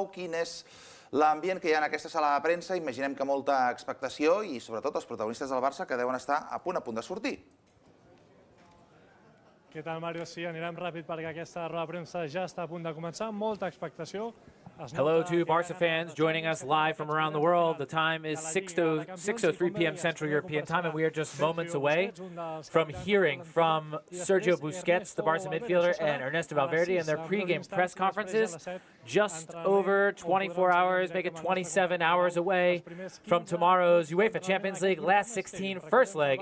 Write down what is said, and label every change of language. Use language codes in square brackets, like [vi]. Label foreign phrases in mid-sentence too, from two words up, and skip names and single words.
[ca] nou, quin és l'ambient que hi ha en aquesta sala de premsa. Imaginem que molta expectació i, sobretot, els protagonistes del Barça que deuen estar a punt de sortir. Què tal, Mario? Sí, anirem ràpid perquè aquesta roda de premsa ja està a punt de començar. Molta expectació. [en] Hello to Barça fans joining us live from around the world. The time is 6:03 p.m. Central European Time, and we are just moments away from hearing from Sergio Busquets, the Barça midfielder, and Ernesto Valverde in their pre-game press conferences. Just over 24 hours, make it 27 hours away from tomorrow's UEFA Champions League last 16 first leg.